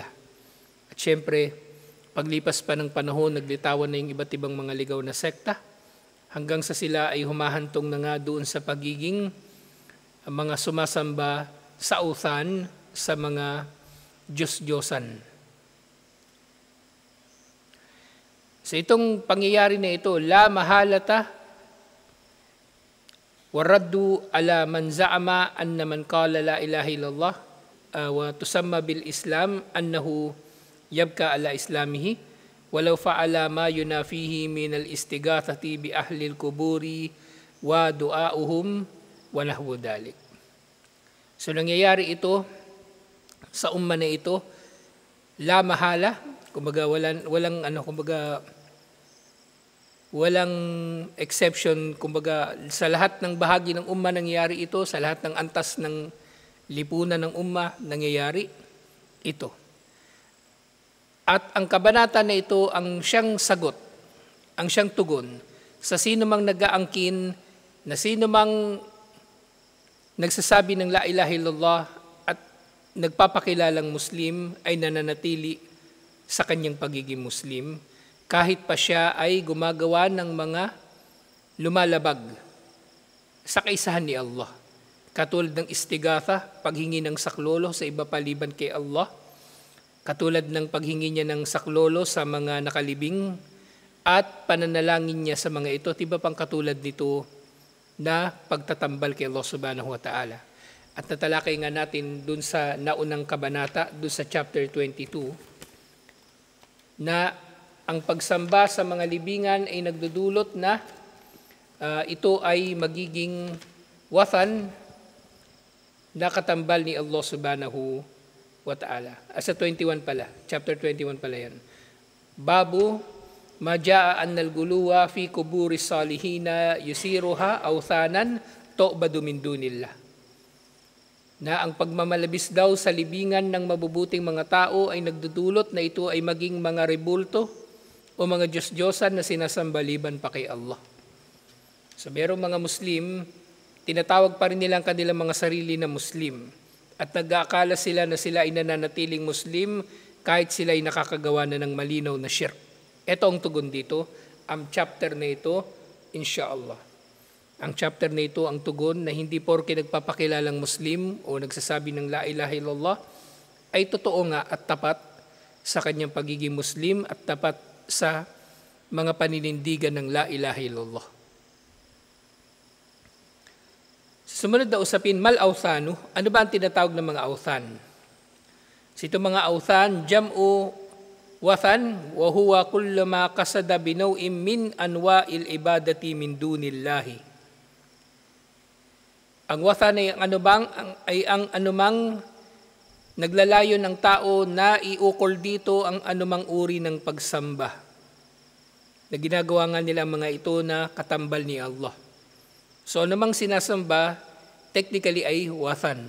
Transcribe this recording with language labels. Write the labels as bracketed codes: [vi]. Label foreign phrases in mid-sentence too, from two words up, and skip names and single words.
[tl] At syempre, paglipas pa ng panahon, naglitawan na yung iba't ibang mga ligaw na sekta hanggang sa sila ay humahantong na nga doon sa pagiging mga sumasamba sa awthan, sa mga Diyos-Diyosan. Sa itong pangyayari na ito, [ar] لا محالة والرد على من زعم أن من قال لا إله إلا الله وتسمى بالإسلام أنه يبقى على إسلامه ولو فعل ما ينافيه من الاستغاثة بأهل القبور ودعائهم ونحو ذلك. [tl] So nangyayari ito sa umma na ito, [ar] لا محالة, [tl] kumbaga walang exception, kumbaga sa lahat ng bahagi ng umma nangyayari ito, sa lahat ng antas ng lipunan ng umma nangyayari ito. At ang kabanata na ito ang siyang sagot, ang siyang tugon sa sino mang nag-aangkin, na sino mang nagsasabi ng [ar] لا إله إلا الله [tl] at nagpapakilalang Muslim ay nananatili sa kanyang pagiging Muslim kahit pa siya ay gumagawa ng mga lumalabag sa kaisahan ni Allah. Katulad ng istigatha, paghingi ng saklolo sa iba paliban kay Allah, katulad ng paghingi niya ng saklolo sa mga nakalibing at pananalangin niya sa mga ito, tiba pang katulad nito na pagtatambal kay Allah [ar] سبحانه وتعالى. [tl] At natalakay nga natin dun sa naunang kabanata, dun sa chapter 22, na ang pagsamba sa mga libingan ay nagdudulot na ito ay magiging wathan na katambal ni Allah [ar] سبحانه وتعالى. [tl] Sa 21 pala, chapter 21 pala yan. [ar] باب ما جاء أن الغلو في قبور الصالحين يصيرها أوثانا تعبد من دون الله. [tl] Na ang pagmamalabis daw sa libingan ng mabubuting mga tao ay nagdudulot na ito ay maging mga rebulto o mga Diyos-Diyosan na sinasambaliban pa kay Allah. So merong mga Muslim, tinatawag pa rin nila ang kanilang mga sarili na Muslim at nag-aakala sila na sila ay nananatiling Muslim kahit sila ay nakakagawa na ng malinaw na shirk. Ito ang tugon dito, ang chapter na ito, [ar] إن شاء الله. [tl] Ang chapter na ito ang tugon na hindi porke nagpapakilalang Muslim o nagsasabi ng [ar] لا إله إلا الله [tl] ay totoo nga at tapat sa kanyang pagiging Muslim at tapat sa mga paninindigan ng [ar] لا إله إلا الله. [tl] Sumunod na usapin, mal-awthanu. Ano ba ang tinatawag ng mga awthan? So itong mga awthan, [ar] جمع وثن وهو كل ما قصد بنوع من أنواع العبادة من دون الله. [tl] Ang wathan ay ang anumang naglalayo ng tao na iukol dito ang anumang uri ng pagsamba. Na ginagawa nga nila mga ito na katambal ni Allah. So anumang sinasamba, technically ay wathan.